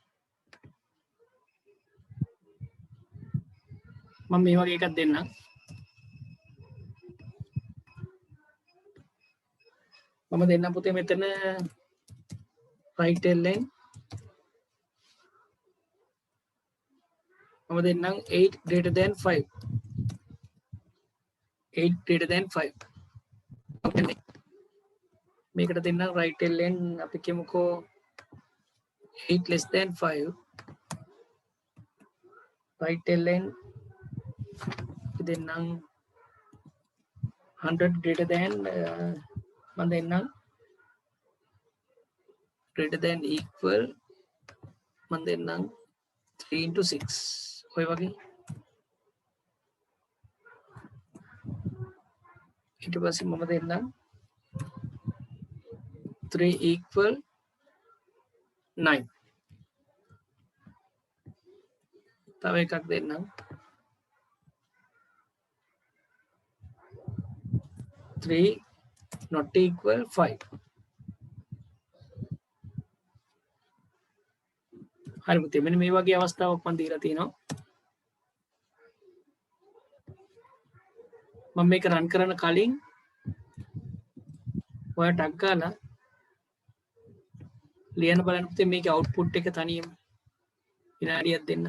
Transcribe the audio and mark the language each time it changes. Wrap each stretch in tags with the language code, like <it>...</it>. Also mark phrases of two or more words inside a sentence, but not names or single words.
<si>මම මේ වගේ එකක් දෙන්නම්. මම දෙන්නම් පුතේ මෙතන</si> <en>right ln</en> <si>මම දෙන්නම්</si> <en>8 greater than 5. 8 greater than 5. okay.</en> <si>මේකට දෙන්නම්</si> <en>right ln</en> <si>අපි කියමුකෝ</si> <en>8 less than 5. right ln</en> <si>අපි දෙන්නම්</si> <en>100 greater than</en> <si>මම දෙන්නම්</si> <en>greater than equal</en> <si>මම දෙන්නම්</si> <en>3 into 6</en> <si>ඔය වගේ. ඊට පස්සේ මම දෙන්නම්</si> <en>3 equal 9.</en> <si>තව එකක් දෙන්නම්</si> <en>3 not equal 5.</en> <si>හරි පුතේ මෙන්න මේ වගේ අවස්ථාවක් මම දීලා තිනවා. මම මේක රන් කරන කලින් ඔයා ටග් ගාලා ලියන්න බලන්න පුතේ මේකේ අවුට්පුට් එක තනියම විනාඩියක් දෙන්න.</si>